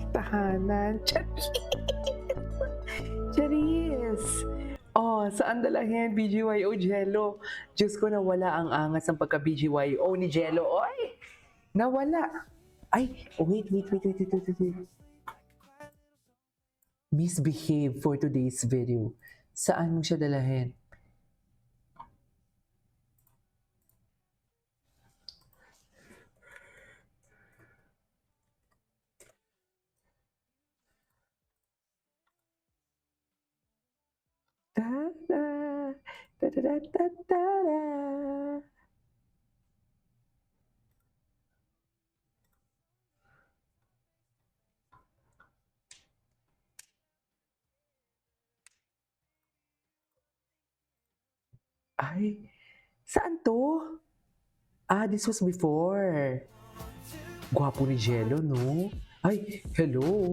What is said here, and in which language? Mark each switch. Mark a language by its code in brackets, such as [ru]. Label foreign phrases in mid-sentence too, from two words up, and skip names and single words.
[tl] tahanan. Charis! Charis! Oh, saan dalahin BGYO Jello? Diyos ko, nawala ang angas ng pagka-BGYO ni Jello. Oy! Nawala! Ay, wait. [en] Misbehave for today's video. [tl] Saan mo siya dalahin? Ta-da! Ta-da-da-da-da-da! Ay, saan to? [en] Ah, this was before. [tl] Gwapo ni Jello, no? Ay, hello.